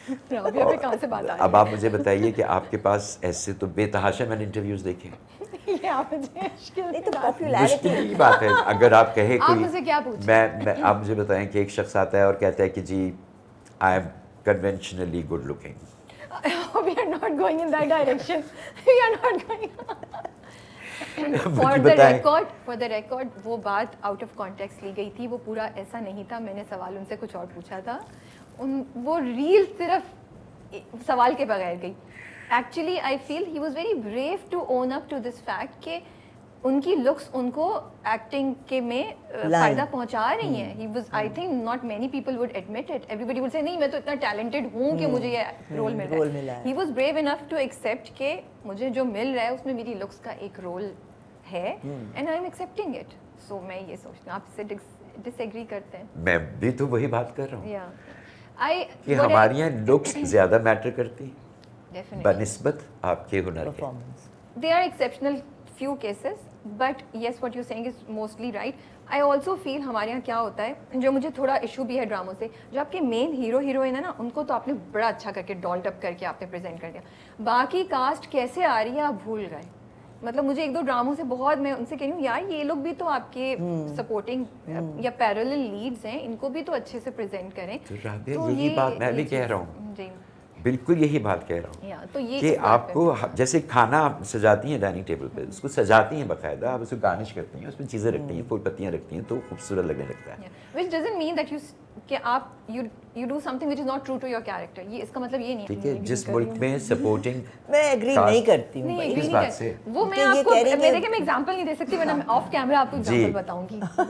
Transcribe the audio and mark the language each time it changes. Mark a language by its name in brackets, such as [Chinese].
[Urdu] رابعہ پہ کہاں سے بات آئی؟ اب آپ مجھے بتائیے کہ آپ کے پاس ایسے تو بے تحاشا میں نے انٹرویوز دیکھے. مشکل کی بات ہے اگر آپ کہیں کوئی, آپ مجھے بتائیں کہ ایک شخص آتا ہے اور کہتا ہے کہ جی [English] I am conventionally good looking. We are not going in that direction. We are not going. For the record, [Urdu] وہ بات out of context لی گئی تھی, وہ پورا ایسا نہیں تھا. میں نے سوال ان سے کچھ اور پوچھا تھا, وہ ریل صرف سوال کے بغیر گئی. [English] Actually, I feel he was very brave to own up to this fact [Urdu] کہ ان کی لکس ان کو ایکٹنگ کے میں فائدہ پہنچا رہی ہیں. [English] He was, I think not many people would admit it. Everybody would say [Urdu] نہیں میں تو اتنا ٹیلنٹڈ ہوں کہ مجھے یہ رول مل رہا ہے. [English] He was brave enough to accept [Urdu] کہ مجھے جو مل رہا ہے اس میں میری لکس کا ایک رول ہے [English] and I'm accepting it. [Urdu] So میں یہ سوچتی ہوں, آپ سے ڈس ایگری کرتے ہیں؟ میں بھی تو وہی بات کر رہا ہوں کہ ہماری یہاں لکس زیادہ میٹر کرتی ہیں بنسبت آپ کے ہنر کے. [English] They are exceptional few cases, but yes, what you're saying is mostly right. I also feel [Urdu] ہمارے یہاں کیا ہوتا ہے, جو مجھے تھوڑا ایشو بھی ہے ڈراموں سے, جو آپ کے مین ہیرو ہیروئن ہے نا, ان کو تو آپ نے بڑا اچھا کر کے ڈالڈ اپ کر کے آپ نے پریزنٹ کر دیا. باقی کاسٹ کیسے آ رہی ہے آپ بھول گئے. مطلب مجھے ایک دو ڈراموں سے بہت, میں ان سے کہہ رہی ہوں یار یہ لوگ بھی تو آپ کے سپورٹنگ یا پیرالل لیڈز ہیں, ان کو بھی تو اچھے سے پریزنٹ کریں. تو یہی بات میں بھی کہہ رہا ہوں. جی بالکل یہی بات کہہ رہا ہوں کہ آپ کو جیسے کھانا سجاتی ہیں ڈائننگ ٹیبل پہ, اس کو سجاتی ہیں باقاعدہ, آپ اس کو گارنش کرتی ہیں, اس میں چیزیں رکھتی ہیں, پھول پتیاں رکھتی ہیں, تو خوبصورت لگنے لگتا ہے. [English] which doesn't mean that [Urdu] کہ آپ [English] you do something which is not true to your character. [Urdu] یہ اس کا مطلب یہ نہیں ہے. ٹھیک ہے, جس ملک میں سپورٹنگ میں ایگری نہیں کرتی ہوں کس بات سے, وہ میں آپ کو میں دیکھیں میں ایگزامپل نہیں دے سکتی, ورنہ میں آف کیمرہ آپ کو ایگزامپل بتاؤں گی.